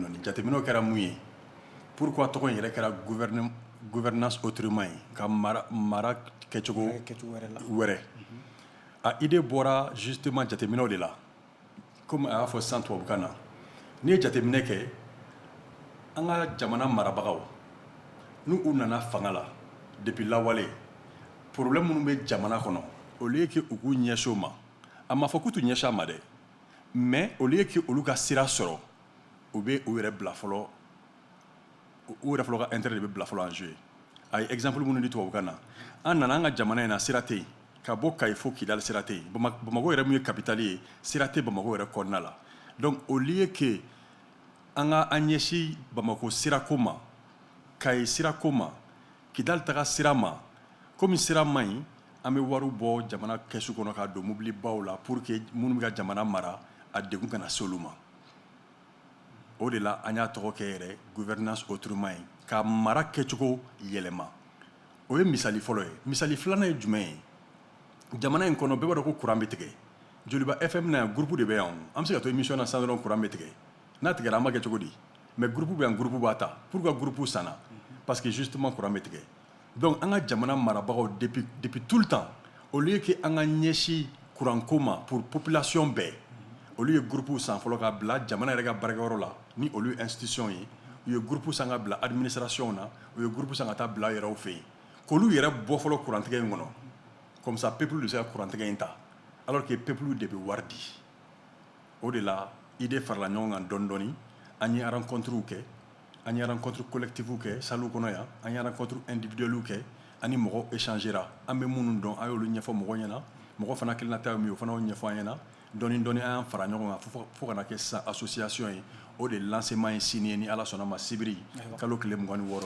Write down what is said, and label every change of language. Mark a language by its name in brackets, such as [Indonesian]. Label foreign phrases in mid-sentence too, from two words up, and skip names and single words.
[Bambara] dɔɔni jateminɛw kɛra mun ye pourquoi tɔgɔ in yɛrɛ kɛra [French] gouvernance autrement [Bambara] ye ka mara kɛcogo wɛrɛ a idée bɔra justement jateminɛw de la comme a y'a fɔ sisan tubabukan na n'i ye jateminɛ kɛ an ka jamana marabagaw n'u nana fanga la depuis lawale problème minnu bɛ jamana kɔnɔ [French] au lieu que [Bambara] u k'u ɲɛsin o ma a ma fɔ k'u t'u ɲɛsin a ma dɛ [French] mais au lieu que [Bambara] olu ka sira sɔrɔ u bɛ u yɛrɛ bila fɔlɔ u yɛrɛ fɔlɔ ka intérêt de bɛ bila fɔlɔ [French] en jeu [Bambara] a ye exemple minnu di tubabukan na an nana an ka jamana in na sira tɛ yen ka bɔ Kayi fo Kidali sira tɛ yen Bamako yɛrɛ min ye capitale ye sira tɛ Bamako yɛrɛ kɔnɔna la donc [French] au lieu que [Bambara] an ka an ɲɛsin Bamako sirako ma Kayi sirako ma Kidali taga sira ma komi sira man ɲi an bɛ wariw bɔ jamana kɛsu kɔnɔ k'a don mobilibaw la [French] pour que [Bambara] minnu bɛ ka jamana mara a degun kana se olu ma o de la an y'a tɔgɔ kɛ yɛrɛ [French] gouvernance autrement [Bambara] ye ka mara kɛcogo yɛlɛma o ye misali fɔlɔ ye misali filanan ye jumɛn ye jamana in kɔnɔ bɛɛ b'a dɔn ko courant bɛ tigɛ Joliba FM na yan groupe de bɛ yan an bɛ se ka to émission na sisan dɔrɔn courant bɛ tigɛ n'a tigɛra an b'a kɛ cogo di mais groupe bɛ yan groupe b'a ta pourquoi groupe sanna [French] parce que justement [Bambara] courant bɛ tigɛ donc an ka jamana marabagaw [French] depuis tout le temps au lieu que [Bambara] an ka ɲɛsin courant ko ma [French] pour population [Bambara] bɛɛ olu ye groupe san fɔlɔ ka bila jamana yɛrɛ ka baarakɛyɔrɔ la ni olu ye institution ye u ye groupe san ka bila administration na u ye groupe san ka taa bila yɛrɛw fɛ yen k'olu yɛrɛ bɔ fɔlɔ courant tigɛ in kɔnɔ [French] comme ça [Bambara] peuple de se ka courant tigɛ in ta [French] alors que [Bambara] peuple de bɛ wari di o de la idée farala ɲɔgɔn kan dɔɔni dɔɔni an ye rencontre kɛ an ye [French] rencontre collective [Bambara] kɛ salle kɔnɔ yan an ye [French] rencontre individuelle [Bambara] kɛ ani mɔgɔw échangera an bɛ minnu dɔn an y'olu ɲɛfɔ mɔgɔw ɲɛna mɔgɔ fana kelenna min o fana y'o ɲɛfɔ an ɲɛna dɔɔni dɔɔni an y'an fara ɲɔgɔn kan fo kana kɛ sisan association ye o de lancement ye signé ni ala sɔnna ma sibiri kalo tile 26